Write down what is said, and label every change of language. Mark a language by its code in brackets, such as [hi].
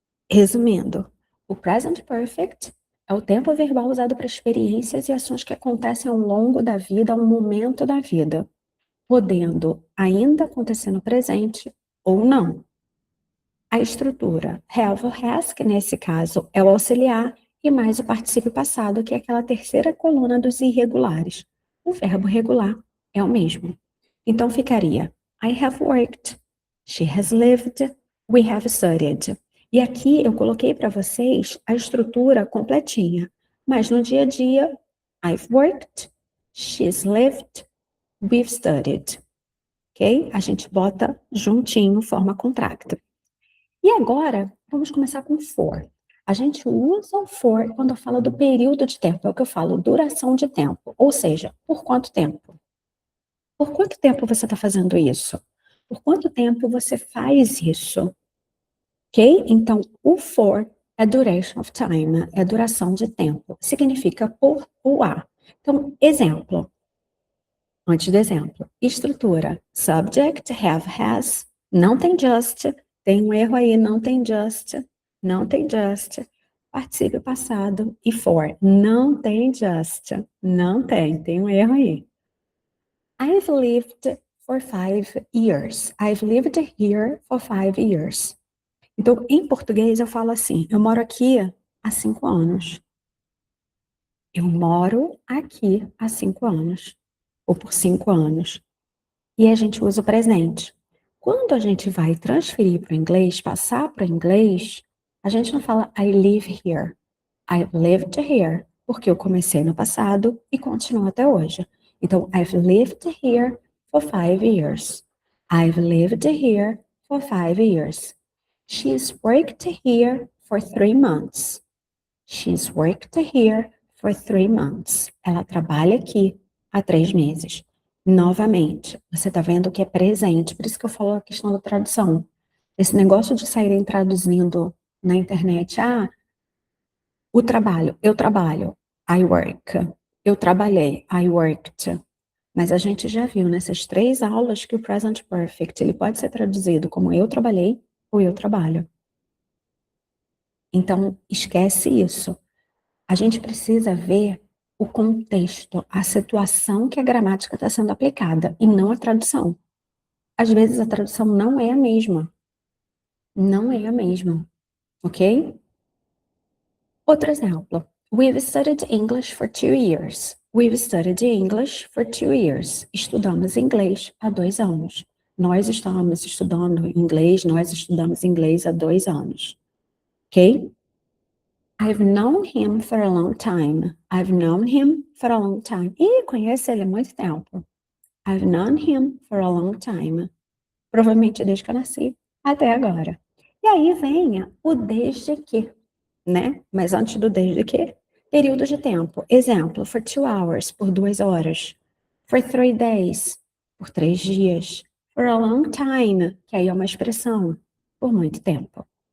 [pt] Resumindo, o present perfect é o tempo verbal usado para experiências e ações que acontecem ao longo da vida, a um momento da vida, podendo ainda acontecer no presente ou não. A estrutura have or has, que nesse caso é o auxiliar, e mais o particípio passado, que é aquela terceira coluna dos irregulares. O verbo regular é o mesmo. Então ficaria [en] I have worked, she has lived, we have studied. [pt] E aqui eu coloquei para vocês a estrutura completinha. Mas no dia a dia, [en] I've worked, she's lived, we've studied. [pt] Ok? A gente bota juntinho, forma contracta. E agora, vamos começar com for. A gente usa o for quando fala do período de tempo. É o que eu falo, duração de tempo. Ou seja, por quanto tempo? Por quanto tempo você está fazendo isso? Por quanto tempo você faz isso? Ok? Então, o for é [en] duration of time, [pt] é duração de tempo. Significa por ou a. Então, exemplo. Antes do exemplo. Estrutura. [en] Subject, have, has. Não tem just. [pt] Tem um erro aí, não tem just. Não tem just. Particípio passado e for. Não tem just. Não tem. Tem um erro aí. [en] I've lived for 5 years. I've lived here for 5 years. [pt] Então, em português, eu falo assim, eu moro aqui há 5 anos. Eu moro aqui há 5 anos. Ou por 5 anos. E a gente usa o presente. Quando a gente vai transferir para o inglês, passar para o inglês, a gente não fala [en] I live here. I've lived here, [pt] porque eu comecei no passado e continuo até hoje. [en] Então, I've lived here for 5 years. I've lived here for 5 years. She's worked here for 3 months. She's worked here for 3 months. [pt] Ela trabalha aqui há 3 meses. Novamente, você está vendo que é presente, por isso que eu falo a questão da tradução. Esse negócio de saírem traduzindo na internet, o trabalho, eu trabalho, [en] I work. [pt] Eu trabalhei, [en] I worked. [pt] Mas a gente já viu nessas 3 aulas que o present perfect, ele pode ser traduzido como eu trabalhei ou eu trabalho. Então, esquece isso. A gente precisa ver o contexto, a situação que a gramática está sendo aplicada e não a tradução. Às vezes a tradução não é a mesma. Não é a mesma, ok? Outro exemplo. [en] We've studied English for 2 years. We've studied English for 2 years. [pt] Estudamos inglês há 2 anos. Nós estamos estudando inglês, nós estudamos inglês há 2 anos. Ok? [en] I've known him for a long time. I've known him for a long time. [pt] Ih, conheço ele há muito tempo. [en] I've known him for a long time. [pt] Provavelmente desde que eu nasci até agora. E aí vem o desde que, né? Mas antes do desde que, período de tempo. Exemplo, [en] for 2 hours, [pt] por 2 horas. [en] For 3 days, [pt] por 3 dias. [en] For a long time, [pt] que aí é uma expressão, por muito tempo.